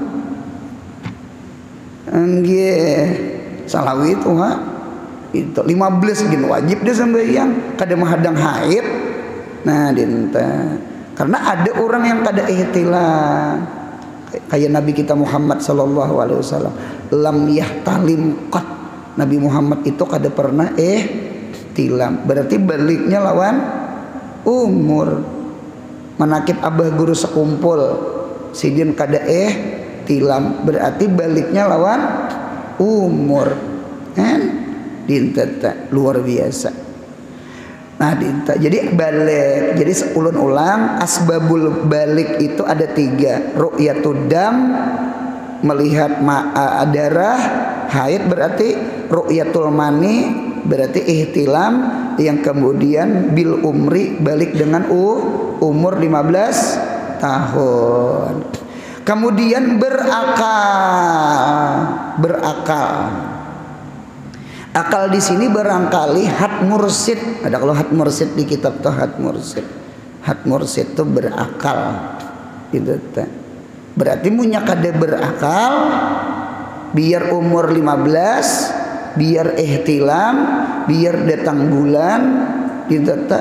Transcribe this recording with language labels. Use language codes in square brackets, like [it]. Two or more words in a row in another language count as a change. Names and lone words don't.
[bjn] Nggih. Salawi tuh ha. Itu 15 gini wajib dia sembahyang. Kada menghadang haid. Nah dinta. Karena ada orang yang kada ihtilam. Kayak Nabi kita Muhammad [ar] sallallahu alaihi wasallam, lam yahtalim qat. [bjn] Nabi Muhammad itu kada pernah tilam. Berarti baliknya lawan umur. Manakib abah guru sekumpul sidin kada tilam, berarti baliknya lawan umur. Kan dinta luar biasa. Nah dinta. Jadi balik. Jadi ulun ulang, asbabul balik itu ada 3. [ar] Ru'yatud dam, [bjn] melihat darah, haid berarti [ar] ru'yatul mani [bjn] berarti ihtilam, yang kemudian [ar] bil umri [bjn] balik dengan umur 15 tahun. Kemudian berakal. Akal di sini barangkali hat mursid. Ada kalau hat mursid di kitab tuh hat mursid. Hat mursid itu berakal. Gitu teh. Berarti munya kada berakal biar umur 15, biar ihtilam, biar datang bulan, gitu teh.